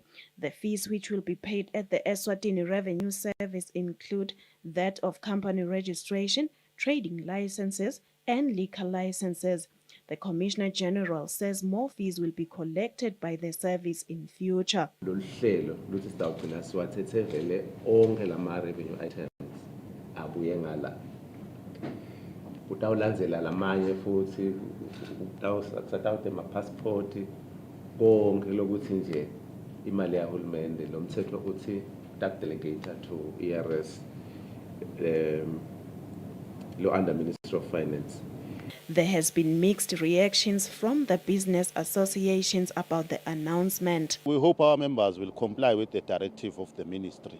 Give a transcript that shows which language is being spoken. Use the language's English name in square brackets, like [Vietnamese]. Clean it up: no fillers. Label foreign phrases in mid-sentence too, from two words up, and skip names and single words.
[English] The fees which will be paid at the Eswatini Revenue Service include that of company registration, trading licenses, and liquor licenses. The Commissioner General says more fees will be collected by the service in future. [Swati] Abuye ngala utawulandzela lamanye futhi utawusatawute passport konke lokuthi nje imali yahulumende lo mthetho ukuthi [English] delegate to ERS [Swati] lo [English] under Ministry of Finance. There has been mixed reactions from the business associations about the announcement. We hope our members will comply with the directive of the ministry.